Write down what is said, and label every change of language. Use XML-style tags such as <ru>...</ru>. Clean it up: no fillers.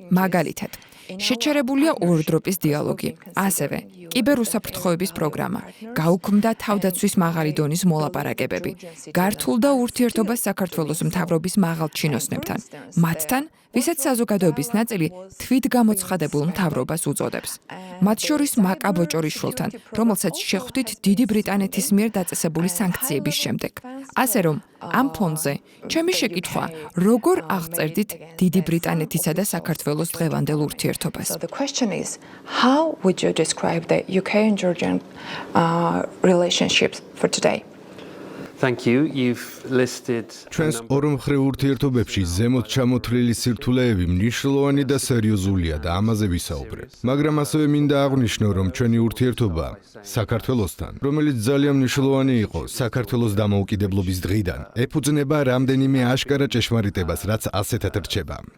<ka>მაგალითად, შეჩერებულია ორდროპის დიალოგი, ასევე კიბერუსაფრთხოების პროგრამა, გაუქმდა თავდაცვის მაღალი დონის მოლაპარაკებები, გართულდა ურთიერთობა საქართველოს მთავრობის მაღალჩინოსნებთან, მათთან, ვისაც საზოგადოების ნაწილი თვითგამოცხადებულ მთავრობას უწოდებს. მათ შორის მაკა ბოჭორიშვილთან, რომელსაც შეხვდით დიდი ბრიტანეთის მიერ დაწესებული სანქციების შემდეგ. ასე რომ, ამ ფონზე, ჩემი შეკითხვა, როგორ აღწერდით დიდი ბრიტანეთისა და საქართველოს დღევანდელ ურთიერთობას?</ka> <en>So the question is, how would you describe the UK and Georgian relationships for today? Thank you. You've listed</en> <ka>ჩვენს ორმხრივ ურთიერთობებში ზემოთ ჩამოთვლილი სირთულეები მნიშვნელოვანი და სერიოზულია და ამაზე ვისაუბრე. მაგრამ ასევე მინდა აღვნიშნო, რომ ჩვენი ურთიერთობა საქართველოსთან, რომელიც ძალიან მნიშვნელოვანი იყო საქართველოს დამოუკიდებლობის დღიდან, ეფუძნება რამდენიმე აშკარა ჭეშმარიტებას, რაც ასეთად რჩება.</ka>